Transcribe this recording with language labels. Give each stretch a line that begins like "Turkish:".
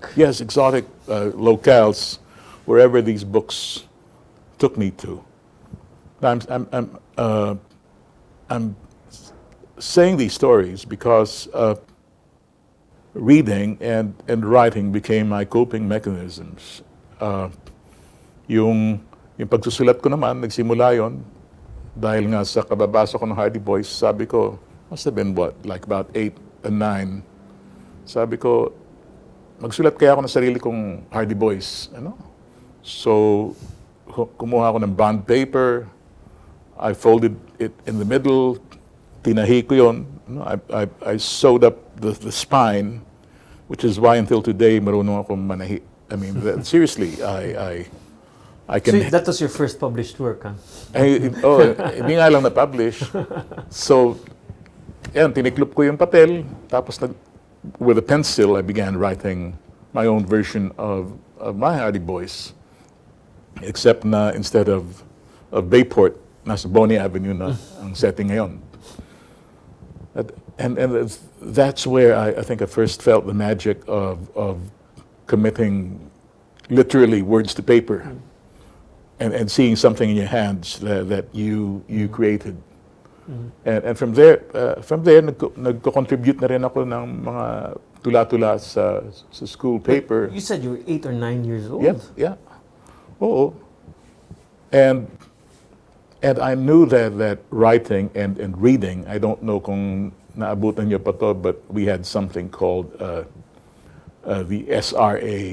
English: Yes, exotic locales, wherever these books took me to. I'm saying these stories because reading and writing became my coping mechanisms.
Filipino: Yung pagsusulat ko naman, nagsimula yon dahil nga sa kababasa ko ng Hardy Boys. Sabi ko,
English: must have been like about 8 and 9.
Filipino: Sabi ko, magsulat kaya ako ng sarili kong Hardy Boys. So, kumuha ako ng bond paper,
English: I folded it in the middle,
Filipino: tinahi ko yun.
English: I sewed up the spine, which is why until today,
Filipino: marunong akong manahi.
English: I mean, seriously, I can... So that was your first published work, huh?
Filipino: Hindi nga lang na-publish.
English: So,
Filipino: tiniklop ko yung papel, tapos
English: with a pencil, I began writing my own version of my Hardy Boys.
Filipino: Except na instead of Bayport, nasa Bonnie Avenue na ang setting ngayon.
English: And that's where I think I first felt the magic of committing literally words to paper. And seeing something in your hands that you created. And from there,
Filipino: nagko-contribute na rin ako ng mga tula-tula sa school paper.
English: You said you were 8 or 9 years old? Yeah. Oo. And I knew that writing and reading, I don't know
Filipino: kung naabutan niyo pa to,
English: but we had something called the SRA.